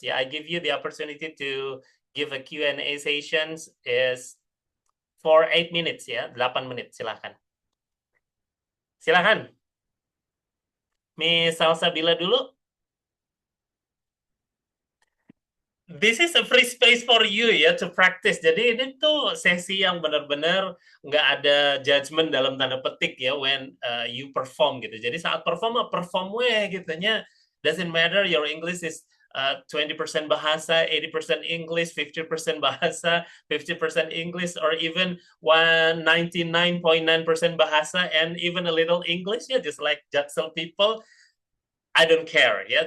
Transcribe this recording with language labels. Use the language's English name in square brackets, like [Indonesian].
[English] Yeah, I give you the opportunity to give a Q&A sessions is for 8 minutes, ya, [Indonesian] 8 menit, silakan. Silakan. Miss Salsabila dulu. [English] This is a free space for you ya to practice. [Indonesian] Jadi ini tuh sesi yang benar-benar nggak ada judgement dalam tanda petik ya [English] when you perform [Indonesian] gitu. Jadi saat perform weh gitunya. [English] Doesn't matter your English is 20% bahasa, 80% English, 50% bahasa, 50% English, or even 199.9% bahasa and even a little English, yeah, just like Jaksel people. I don't care, ya.